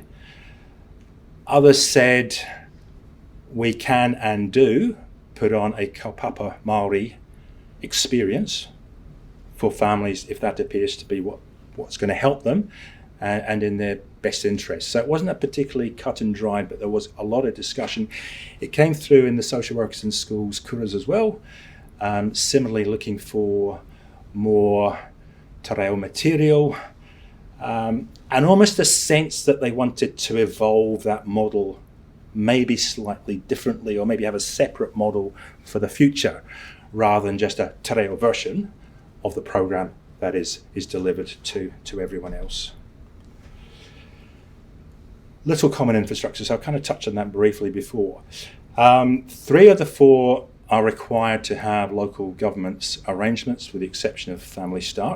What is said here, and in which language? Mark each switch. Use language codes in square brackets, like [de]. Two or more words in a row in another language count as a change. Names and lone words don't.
[en] Others said we can and do put on a [mi] kaupapa Māori [en] experience for families if that appears to be what's going to help them and in their best interest. So it wasn't a particularly cut and dried, but there was a lot of discussion. It came through in the social workers in schools kuras as well, similarly looking for more [mi] te reo [en] material, and almost a sense that they wanted to evolve that model maybe slightly differently, or maybe have a separate model for the future rather than just a [mi] te reo [en] version of the program that is delivered to everyone else. Little common infrastructure, so I kind of touched on that briefly before. 3 of the 4 are required to have local government's arrangements, with the exception of Family Start.